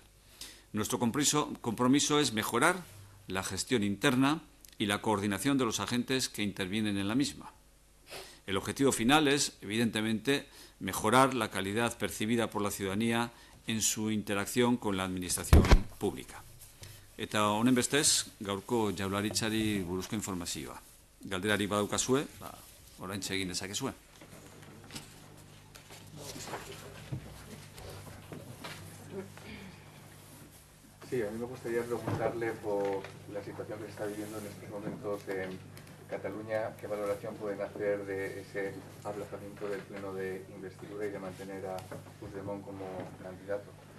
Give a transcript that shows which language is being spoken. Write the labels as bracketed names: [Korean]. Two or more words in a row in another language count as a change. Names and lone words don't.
[Spanish] Nuestro compromiso es mejorar la gestión interna y la coordinación de los agentes que intervienen en la misma. El objetivo final es, evidentemente, mejorar la calidad percibida por la ciudadanía en su interacción con la administración pública. [Basque] Eta honen bestez, gaurko jaurlaritzari buruzko informazioa. Galderari badaukazue, oraintxe egin dezakezue. [Spanish] Sí, a mí me gustaría preguntarle por la situación que se está viviendo en estos momentos en Cataluña. ¿Qué valoración pueden hacer de ese aplazamiento del pleno de investidura y de mantener a Puigdemont como candidato?